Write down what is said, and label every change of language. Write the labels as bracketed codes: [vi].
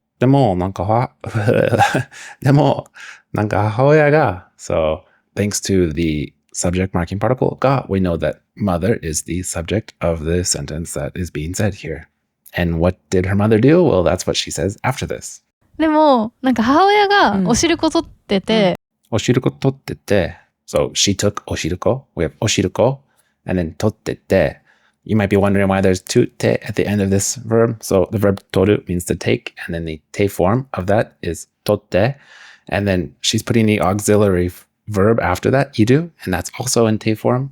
[ja] でもなんか母親が [en] So thanks to the subject marking particle ga, we know that mother is the subject of the sentence that is being said here. And what did her mother do? Well, that's what she says after this. [ja] でもなんか母親がおしるこ取ってて、おしるこ取ってて [en] So she took おしるこ. We have おしるこ and then 取ってて. You might be wondering why there's two te at the end of this verb. So the verb toru means to take, and then the te form of that is totte. And then she's putting the auxiliary verb after that, iru, and that's also in te form.